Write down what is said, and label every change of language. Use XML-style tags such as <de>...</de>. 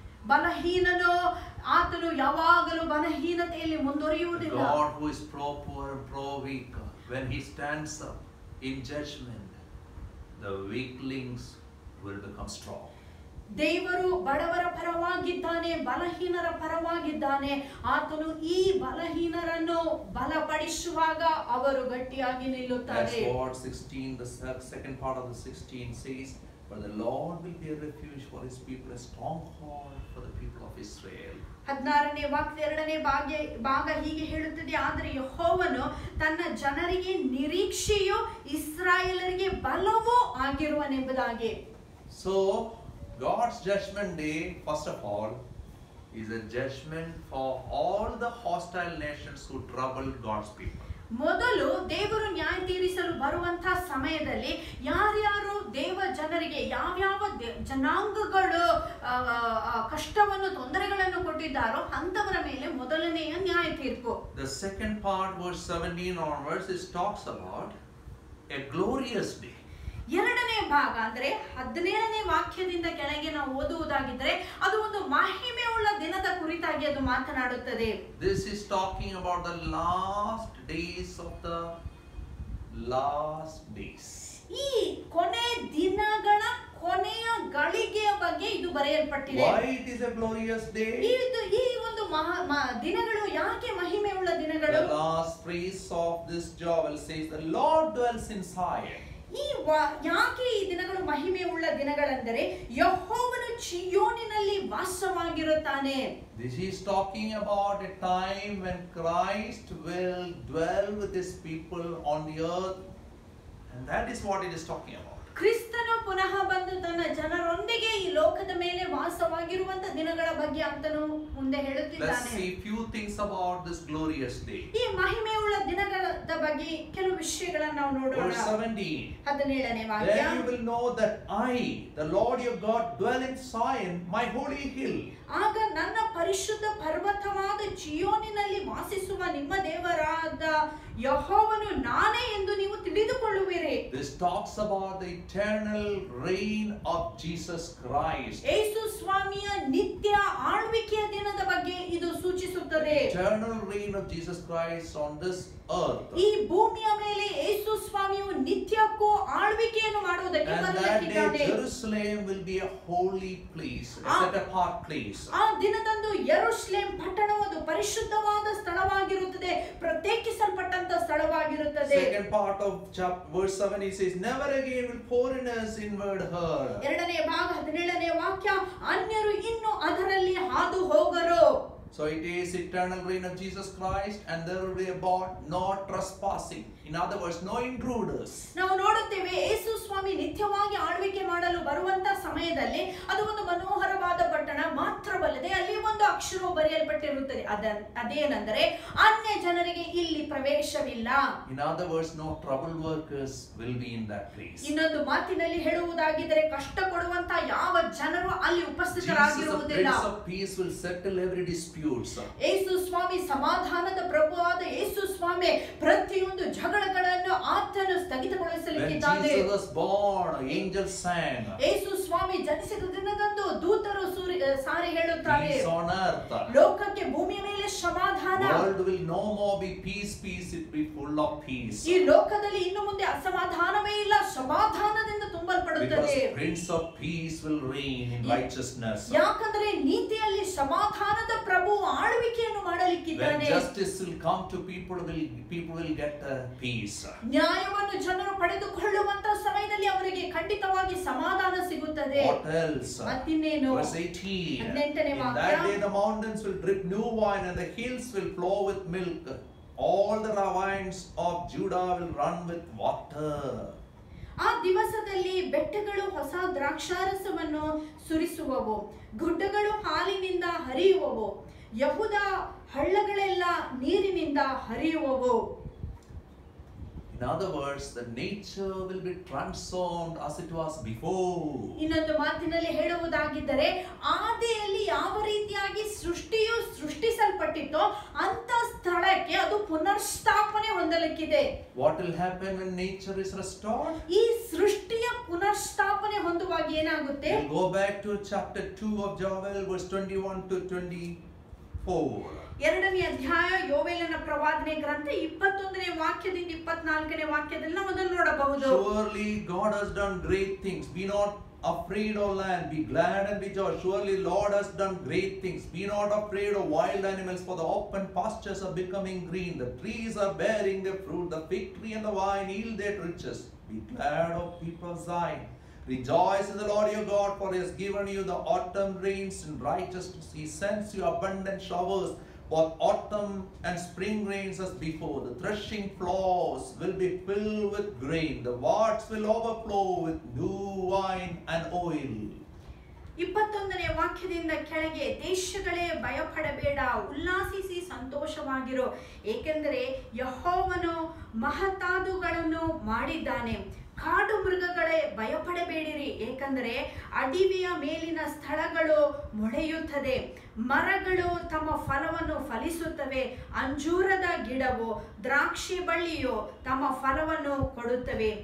<kn>ಬಲಹೀನನು ಆತನು ಯಾವಾಗಲೂ ಬಲಹೀನತೆಯಲ್ಲಿ ಮುಂದುವರಿಯುವುದಿಲ್ಲ.</kn> <en>God who is pro poor and pro weak, when he stands up in judgment, the weaklings will become strong.</en> <kn>ದೇವರು ಬಡವರ ಪರವಾಗಿದ್ದಾನೆ, ಬಲಹೀನರ ಪರವಾಗಿದ್ದಾನೆ. ಆತನು ಈ ಬಲಹೀನರನ್ನು ಬಲಪಡಿಸುವಾಗ ಅವರು ಗಟ್ಟಿಯಾಗಿ ನಿಲ್ಲುತ್ತಾರೆ.</kn> <en>As Lord 16, the second part of the 16 says, but the Lord will be a refuge for his people, a stronghold for the people of Israel.</en> <kn>16ನೇ ವಾಕ್ಯ 2ನೇ ಭಾಗ ಹೀಗೆ ಹೇಳುತ್ತದೆ, ಆದರೆ ಯೆಹೋವನು ತನ್ನ ಜನರಿಗೆ ನಿರೀಕ್ಷೆಯು, ಇಸ್ರಾಯೇಲರಿಗೆ ಬಲವೂ ಆಗಿರುವನೆಂಬುದಾಗಿ.</kn> <en>So God's judgment day, first of all, is a judgment for all the hostile nations who trouble God's people.</en> <kn>ಮೊದಲು ದೇವರು ನ್ಯಾಯ ತೀರಿಸಲು ಬರುವಂತಹ ಸಮಯದಲ್ಲಿ ಯಾರ್ಯಾರು ದೇವ ಜನರಿಗೆ ಯಾವ್ಯಾವ ಜನಾಂಗಗಳು ಕಷ್ಟವನ್ನು ತೊಂದರೆಗಳನ್ನು ಕೊಟ್ಟಿದ್ದಾರೋ ಅಂತವರ ಮೇಲೆ ಮೊದಲನೆಯ ನ್ಯಾಯ ತೀರ್ಪು.</kn> <en>The second part, verse 17 onwards, is talks about a glorious day.</en> <kn>ಎರಡನೇ ಭಾಗ ಅಂದ್ರೆ 17ನೇ ವಾಕ್ಯದಿಂದ ಕೆಳಗೆ ನಾವು ಓದುವುದಾಗಿದ್ರೆ ಅದು ಒಂದು ಮಹಿಮೆ ಉಳ್ಳ ದಿನದ ಕುರಿತಾಗಿ ಅದು ಮಾತನಾಡುತ್ತದೆ.</kn> <en>This is talking about the last days of the last days.</en> <kn>ಈ ಕೊನೆ ದಿನಗಳ ಕೊನೆಯ ಗಳಿಗೆಯ ಬಗ್ಗೆ ಇದು ಬರೆಯಲ್ಪಟ್ಟಿದೆ.</kn> <en>Why it is a glorious day?</en> <kn>ಈ ಒಂದು ದಿನಗಳು ಯಾಕೆ ಮಹಿಮೆ ಉಳ್ಳ ದಿನಗಳು?</kn> <en>The last phrase of this joel says, the Lord dwells in Zion.</en> <kn>ಯಾಕೆ ಈ ದಿನಗಳು ಮಹಿಮೆ ಉಳ್ಳ ದಿನಗಳೆಂದರೆ ಯೆಹೋವನು ಚೀಯೋನಿನಲ್ಲಿ ವಾಸವಾಗಿರುತ್ತಾನೆ.</kn> <en>This is talking about a time when Christ will dwell with his people on the earth, and that is what it is talking about.</en> <kn>ಕ್ರಿಸ್ತನು ಪುನಃ ಬಂದು ತನ್ನ ಜನರೊಂದಿಗೆ ಈ ಲೋಕದ ಮೇಲೆ ವಾಸವಾಗಿರುವಂತ ದಿನಗಳ ಬಗ್ಗೆ ಅಂತನೂ ಮುಂದೆ ಹೇಳುತ್ತಿದ್ದಾನೆ.</kn> <en>Let's see few things about this glorious day.</en> <kn>ಈ ಮಹಿಮೆಯುಳ್ಳ ದಿನಗಳ ಬಗ್ಗೆ ಕೆಲವು ವಿಷಯಗಳನ್ನು ನಾವು ನೋಡೋಣ.</kn> <en>Verse 17.</en> <kn>17ನೇ ವಾಕ್ಯ.</kn> <en>Then you will know that I, the Lord your God, dwell in Zion, my holy hill.</en> <kn>ಆಗ ನನ್ನ ಪರಿಶುದ್ಧ ಪರ್ವತವಾದ ಚೀಯೋನಿನಲ್ಲಿ ವಾಸಿಸುವ ನಿಮ್ಮ ದೇವರಾದ ಯೆಹೋವನು ನಾನೇ ಎಂದು ನೀವು ತಿಳಿದುಕೊಳ್ಳುವಿರಿ.</kn> <en>This talks about the eternal reign of Jesus Christ.</en> <kn>ಯೇಸು ಸ್ವಾಮಿಯ ನಿತ್ಯ ಆಳ್ವಿಕೆಯ ದಿನದ ಬಗ್ಗೆ ಇದು ಸೂಚಿಸುತ್ತದೆ.</kn> <en>Eternal reign of Jesus Christ on this earth.</en> <kn>ಈ ಭೂಮಿಯ ಮೇಲೆ ಯೇಸು ಸ್ವಾಮಿಯು ನಿತ್ಯಕ್ಕೂ ಆಳ್ವಿಕೆಯನ್ನು ಮಾಡುವುದಕ್ಕೆ</kn> <en>And that</en> <kn>ಬರಲಿದ್ದಾನೆ.</kn> <en>day Jerusalem will be a holy place, a set apart place.</en> <kn>ಆ ದಿನದಂದು ಯೆರೂಸಲೇಮ್ ಪಟ್ಟಣವು ಒಂದು ಪರಿಶುದ್ಧವಾದ ಸ್ಥಳವಾಗಿರುತ್ತದೆ, ಪ್ರತ್ಯೇಕಿಸಲ್ಪಟ್ಟಂತ ಸ್ಥಳವಾಗಿರುತ್ತದೆ.</kn> <en>Second part of verse 7 he says, never again will foreigners invade her.</en> <kn>ಎರಡನೇ ಭಾಗ 17ನೇ ವಾಕ್ಯ, ಅನ್ಯರು ಇನ್ನು ಅದರಲ್ಲಿ ಹಾದು ಹೋಗರು.</kn> <en>So it is eternal reign of Jesus Christ, and there will be about no trespassing. In other words, no intruders.</en> <kn>ನಾವು ನೋಡುತ್ತೇವೆ ಯೇಸು ಸ್ವಾಮಿ ನಿತ್ಯವಾಗಿ ಆಳ್ವಿಕೆ ಮಾಡಲು ಬರುವಂತ ಸಮಯದಲ್ಲಿ ಅದು ಒಂದು ಮನೋಹರವಾದ ಪಟ್ಟಣ ಮಾತ್ರವಲ್ಲದೆ ಅಲ್ಲಿ ಒಂದು ಅಕ್ಷರವು ಬರೆಯಲ್ಪಟ್ಟಿರುತ್ತದೆ. ಅದೇನೆಂದರೆ ಅನ್ಯ ಜನರಿಗೆ ಇಲ್ಲಿ ಪ್ರವೇಶವಿಲ್ಲ.</kn> <en>In other words, no trouble workers will be in that place.</en> <kn>ಇನ್ನೊಂದು ಮಾತಿನಲ್ಲಿ ಹೇಳುವುದಾಗಿದ್ದರೆ ಕಷ್ಟ ಕೊಡುವಂತ ಯಾವ ಜನರು ಅಲ್ಲಿ ಉಪಸ್ಥಿತರಾಗಿರುವುದಿಲ್ಲ.</kn> <en>Jesus, the Prince of Peace, will settle every dispute.</en> <kn>ಯೇಸು ಸ್ವಾಮಿ ಸಮಾಧಾನದ ಪ್ರಭುವಾದ ಯೇಸು ಸ್ವಾಮಿ ಪ್ರತಿಯೊಂದು ಜಗಳಗಳನ್ನು ಆತನು ಸ್ಥಗಿತಗೊಳಿಸಲಿಕ್ಕಿದ್ದಾನೆ.</kn> <en>When Jesus was born, angels sang.</en> <kn>ಯೇಸು ಸ್ವಾಮಿ ಜನಿಸಿದ ದಿನದಂದು ದೂತರು ಸಾರಿ ಹೇಳುತ್ತಾರೆ,</kn> <en>Peace on earth.</en> <kn>ಲೋಕಕ್ಕೆ ಭೂಮಿಯ ಮೇಲೆ ಸಮಾಧಾನ.</kn> <en>World will no more be peace, peace, it will be full of peace.</en> <kn>ಈ ಲೋಕದಲ್ಲಿ ಇನ್ನು ಮುಂದೆ ಅಸಮಾಧಾನವೇ ಇಲ್ಲ, ಸಮಾಧಾನದಿಂದ ತುಂಬಲ್ಪಡುತ್ತದೆ.</kn> <en>Because Prince of Peace will reign in righteousness.</en> <kn>ಯಾಕಂದ್ರೆ ನೀತಿಯಲ್ಲಿ ಸಮಾಧಾನದ ಪ್ರಭು ಆಳ್ವಿಕೆಯನ್ನು ಮಾಡಲಿಕ್ಕಿದ್ದಾನೆ.</kn> <en>When justice will come to people will get peace.</en> <kn>ನ್ಯಾಯವನ್ನು ಜನರು ಪಡೆದುಕೊಳ್ಳುವಂತ ಸಮಯದಲ್ಲಿ ಅವರಿಗೆ ಖಂಡಿತವಾಗಿ ಸಮಾಧಾನ ಸಿಗುತ್ತದೆ.</kn> <en>What else?</en> <kn>ಮತ್ತಿನ್ನೇನು?</kn> <en>Verse 18.</en> <kn>18ನೇ</kn> <en>In</en> <kn>ವಾಕ್ಯ.</kn> <en>that day the mountains will drip new wine and the hills will flow with milk. All the ravines of Judah will run with water.</en> <kn>ಆ ದಿವಸದಲ್ಲಿ ಬೆಟ್ಟಗಳು ಹೊಸ ದ್ರಾಕ್ಷಾರಸವನ್ನು ಸುರಿಸುವವು, ಗುಡ್ಡಗಳು ಹಾಲಿನಿಂದ ಹರಿಯುವವು, ಯಹೂದ ಹಳ್ಳಗಳೆಲ್ಲ ನೀರಿನಿಂದ ಹರಿಯುವವು.</kn> <en>In other words, the nature will be transformed as it was before.</en> <kn>ಇನ್ನೊಂದು ಮಾತಿನಲ್ಲಿ ಹೇಳುವುದಾಗಿದ್ದರೆ ಆದಿಯಲ್ಲಿ ಯಾವ ರೀತಿಯಾಗಿ ಸೃಷ್ಟಿಯು ಸೃಷ್ಟಿಸಲ್ಪಟ್ಟಿತ್ತೋ ಅಂತ ಸ್ಥಳಕ್ಕೆ ಅದು ಪುನರ್ಸ್ಥಾಪನೆ ಹೊಂದಲಿಕ್ಕಿದೆ.</kn> <en>What will happen when nature is restored?</en> <kn>ಈ ಸೃಷ್ಟಿಯ ಪುನರ್ಸ್ಥಾಪನೆ ಹೊಂದುವಾಗ ಏನಾಗುತ್ತೆ?</kn> <en>We'll go back to chapter 2 of Joel, verse 21 to 24.</en> <kn>ಎರಡನೇ ಅಧ್ಯಾಯ ಯೋವೇಲನ ಪ್ರವಾದನೆ ಗ್ರಂಥ 21ನೇ ವಾಕ್ಯದಿಂದ 24ನೇ ವಾಕ್ಯದಲ್ಲಿ ನಾವು ಅದನ್ನು ನೋಡಬಹುದು.</kn> <en>Surely God has done great things. Be not afraid, O land. Be glad and be joyous. Surely Lord has done great things. Be not afraid of wild animals, for the open pastures are becoming green. The trees are bearing their fruit. The fig tree and the vine yield their riches. Be glad, O people of Zion. Rejoice in the Lord your God, for he has given you the autumn rains in righteousness. He sends you abundant showers, both autumn and spring rains as before. The threshing floors will be filled with grain. The vats will overflow with new wine and oil.</en> <kn>21ನೇ ವಾಕ್ಯದಿಂದ ಕೆಳಗೆ, ದೇಶಗಳೇ ಭಯಪಡಬೇಡ, ಉಲ್ಲಾಸಿಸಿ ಸಂತೋಷವಾಗಿರು, ಏಕೆಂದರೆ ಯೆಹೋವನು ಮಹತ್ತಾದುಗಳನ್ನು ಮಾಡಿದ್ದಾನೆ. ಕಾಡು ಮೃಗಗಳೇ ಭಯಪಡಬೇಡಿರಿ, ಏಕೆಂದರೆ ಅಡವಿಯ ಮೇಲಿನ ಸ್ಥಳಗಳು ಮೊಳೆಯುತ್ತದೆ, ಮರಗಳು ತಮ್ಮ ಫಲವನ್ನು ಫಲಿಸುತ್ತವೆ, ಅಂಜೂರದ ಗಿಡವು ದ್ರಾಕ್ಷಿ ಬಳ್ಳಿಯು ತಮ್ಮ ಫಲವನ್ನು ಕೊಡುತ್ತವೆ.</kn>